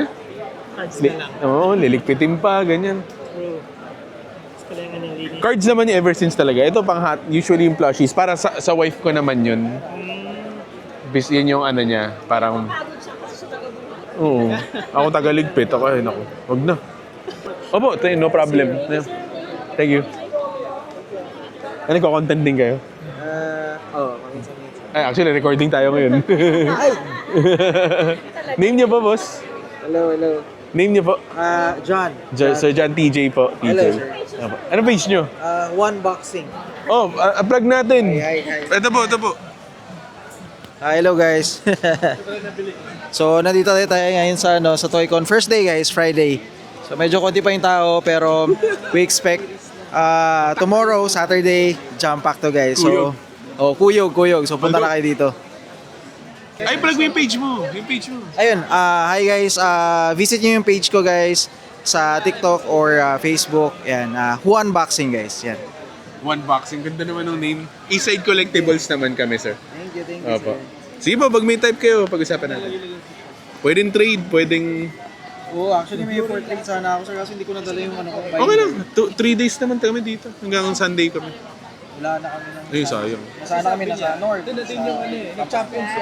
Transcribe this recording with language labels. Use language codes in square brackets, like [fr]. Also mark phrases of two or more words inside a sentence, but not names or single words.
[tl] Oo, liligpitin pa, ganyan. Cards naman yung ever since talaga. Ito pang usually yung plushies. Para sa wife ko naman yun. Yan yung ano niya, parang... Oo. Ako tagaligpit. Ako, ay, naku. Wag na. Opo, [en] no problem. Thank you. [tl] Ano, content din kayo? Ay, actually, recording tayo ngayon. Name niyo po, boss? Hello. Name niyo po? John. Sir John TJ po. TJ. Hello, sir. Ano page niyo? One Boxing. Oh, plug natin. Hi. Ito po. [en] Hello guys. [tl] So nandito tayo ngayon sa sa Toycon. [en] First day guys, Friday. So [tl] medyo konti pa yung tao pero [en] we expect tomorrow, Saturday, jam pack to guys. [tl] So kuyog. So punta na kayo dito. Ay, plug mo yung page mo. Ayun, hi guys. Visit nyo yung page ko guys sa TikTok or Facebook. Yan, Juan Boxing guys. Yan. One Boxing. Ganda naman ng name. Eastside Collectibles naman kami, sir. [en] Thank you. [tl] Opo. Sige po, pag may type kayo, pag-usapan natin. Pwedeng trade, pwedeng... Actually may 4 trade sana ako sir kasi hindi ko nadala yung ano ko. Okay lang. 3 days naman kami dito. Hanggang Sunday kami. Wala na kami ng... Ay, sayang. Sana kami nasa North. Natin yung nag-champion siya.